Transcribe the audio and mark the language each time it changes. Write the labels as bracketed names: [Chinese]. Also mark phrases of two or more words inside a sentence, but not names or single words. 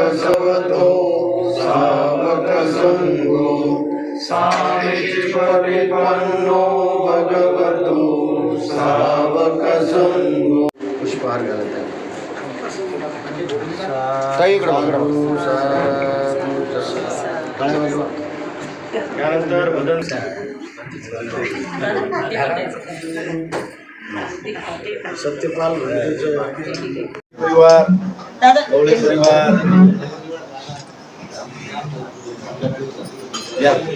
[Pali] भगवतो सावक संगो सामिची परिपन्नो भगवतो सावक संगो. [Marathi] पुष्पहार घालत आहे. त्यानंतर भजन सत्यपाल परिवार गवळे परिवार या.